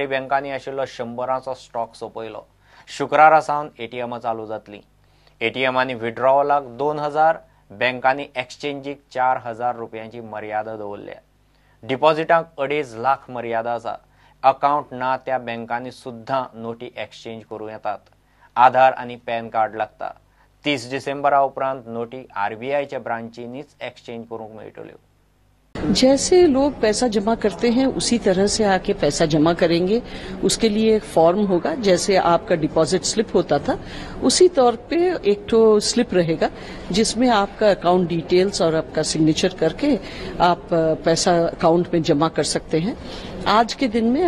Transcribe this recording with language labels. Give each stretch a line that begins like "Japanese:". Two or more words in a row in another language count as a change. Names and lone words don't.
Konkani: बँकांनी आशिल्लो 100रांचो स्टॉक सोंपयलो शुक्रारा सावन ATM चालू जातली ATMांनी विड्रॉवलाक 2000 बँकांनी एक्सचेंजीक 4000 रुपयांची मर्यादा दवरल्या डिपॉझिटांक 2.5 लाख मर्यादा आसा अकाउंट ना त्या बँकांनी सुद्धा नोटी एक्सचेंज करूं येतात आधार आणि पॅन कार्ड लागता 30 डिसेंबरा उपरांत नोटी RBIच्या ब्रांचीनीच एक्सचेंज करूंक मेळटल्यो
Hindi: जैसे लोग पैसा जमा करते हैं उसी तरह से आके पैसा जमा करेंगे उसके लिए एक फॉर्म होगा जैसे आपका
English: deposit slip
Hindi: होता था उसी तौर पे एक तो स्लिप रहेगा जिसमें आपका
English: account details
Hindi: और आपका सिग्नेचर करके आप पैसा अकाउंट में जमा कर सकते हैं आज के दिन में